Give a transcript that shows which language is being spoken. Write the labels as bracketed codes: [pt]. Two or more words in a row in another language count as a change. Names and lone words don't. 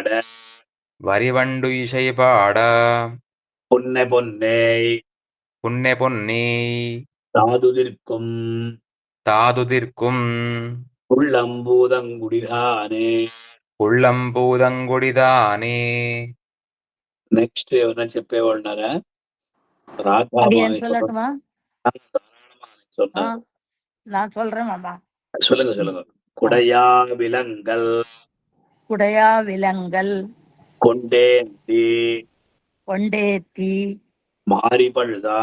[ta] வரிவண்டு இசை பாட பொன்னை பொன்னே புன்னெ பொன்னே தாதுதிர்க்கும் தாதுதிர்க்கும் உள்ளம்பூதங்குடிதானே. உள்ளம்பூதங்குடிதானே. [te] నెక్స్ట్ ఏమైనా చెప్పేవాళ్ళన్నారా? [ta] சொல்லட்டுமா? சொல்றேன். நான் சொல்றேன் மாமா. சொல்லுங்க சொல்லுங்க. குடையா விலங்கல் குடையா விலங்கல் கொண்டேந்தி கொண்டேத்தி மாறி பழுதா